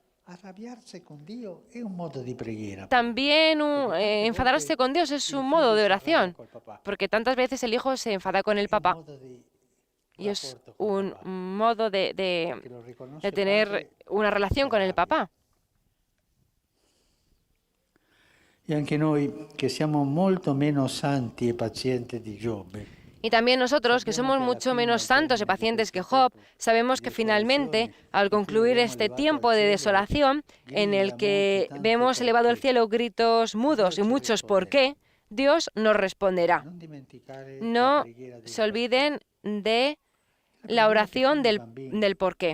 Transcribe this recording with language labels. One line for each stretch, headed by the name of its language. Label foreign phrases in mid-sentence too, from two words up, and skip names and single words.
Spanish: También enfadarse con Dios es un modo de oración, porque tantas veces el hijo se enfada con el papá. Y es un modo de tener una relación con el papá.
Italian: Y anche noi che siamo molto meno santi e pazienti di Giobbe.
Spanish: Y también nosotros, que somos mucho menos santos y pacientes que Job, sabemos que finalmente, al concluir este tiempo de desolación, en el que vemos elevado al cielo gritos mudos y muchos ¿por qué?, Dios nos responderá. No se olviden de la oración del por qué.